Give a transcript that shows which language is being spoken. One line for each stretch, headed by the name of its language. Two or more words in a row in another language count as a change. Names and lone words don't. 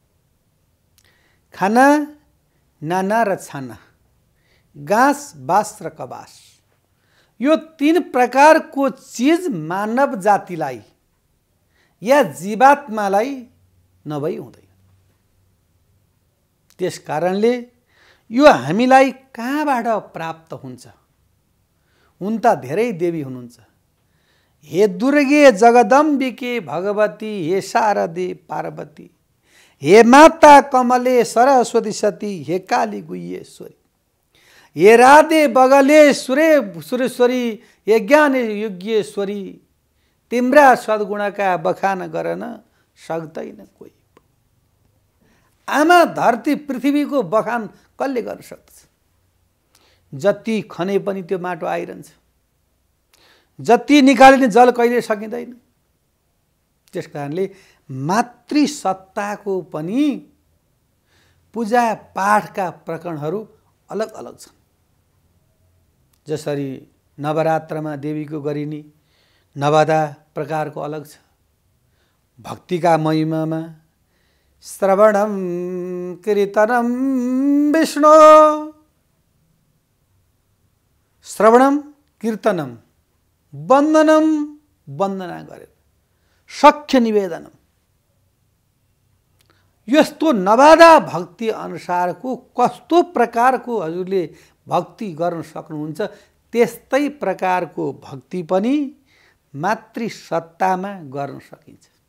Nepali: खाना, नाना र छाना, घाँस, बास र कबास, यो 3 प्रकारको चीज मानव जातिलाई या जीवात्मालाई नभई हुँदैन। त्यस कारणले यो हामीलाई कहाँबाट प्राप्त हुन्छ? हुन त धेरै देवी हुनुहुन्छ।
Sanskrit: हे दुर्गे जगदम्बिके भगवती, हे शारदे पार्वती, हे माता कमले सरस्वती सती, हे काली गुह्येश्वरी, हे राधे बगले सुरेश्वरी, हे ज्ञान योग्येश्वरी,
Nepali: तिम्रा सद्गुणका बखान गर्न सक्दैन कोही। आमा धरती पृथ्वीको बखान कसले गर्न सक्छ? जति खने पनि त्यो माटो आइरहन्छ, जति निकालिने जल कहिले सकिँदैन। त्यस कारणले मातृसत्ताको पनि पूजा पाठका प्रकरणहरू अलग अलग छन्। जसरी नवरात्रमा देवीको गरिने नवदा प्रकारको अलग छ। भक्तिका महिमामा
Sanskrit: श्रवणम कीर्तनम विष्णु, श्रवणम कीर्तनम वन्दनम,
Nepali: वन्दना गरेर
Sanskrit: सख्य निवेदनम,
Nepali: यस्तो नवादा भक्ति अनुसारको कस्तो प्रकारको हजुरले भक्ति गर्न सक्नुहुन्छ, त्यस्तै प्रकारको भक्ति पनि मातृसत्तामा गर्न सकिन्छ।